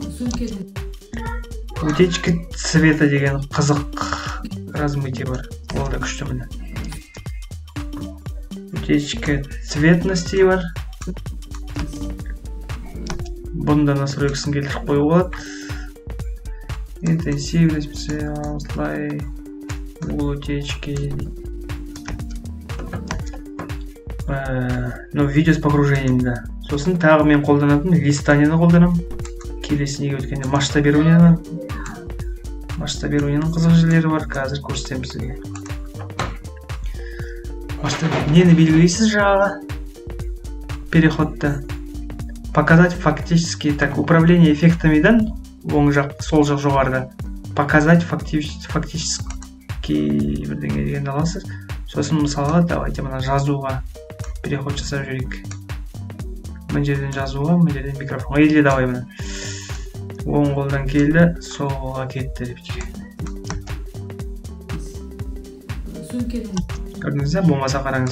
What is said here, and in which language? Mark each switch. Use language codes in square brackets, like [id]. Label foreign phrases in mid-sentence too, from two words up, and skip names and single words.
[ru] Утечка цвета [kk] деген қызық размытие бар. Ол да күшті міне. [ru] Утечка цветности [kk] бар. Бұнда настройкасын келтіріп қою болады. [ru] Интенсивность, слай, утечки. Но видео с погружением, да. [kk] Сосын тағы мен қолданатын листанияны қолданам. Келесіне өткенде масштабированияны. Масштабированияның қызық жерлері бар. Қазір көрсетемін сізге. Нені белгілейсіз жаңағы переходта? [ru] Показать фактически, так, управление эффектамидан [kk] оң жақ, сол жақ жоғарыда. [ru] Показать фактически [kk] бірдеңе деген аласыз. Сосын мысалға, давайте мына жазуға переход жасап жүрейік. Мына жерден жазуға, мына жерден микрофонға. [ru] Или давай мына. [kk] Оң қолдан келді, солға кетті деп жеке. Көрдіңіз, болмаса қараңыз.